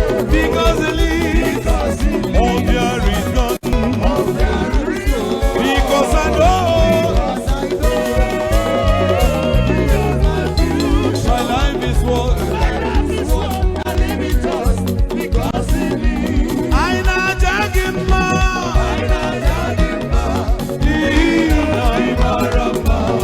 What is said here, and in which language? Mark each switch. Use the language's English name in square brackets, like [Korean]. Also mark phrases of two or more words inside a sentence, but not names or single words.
[English] Because he lives. Oh, there is none. Because I know my life is worth [Igbo] I na-aja gị mma. N'ihi na ị mara mma.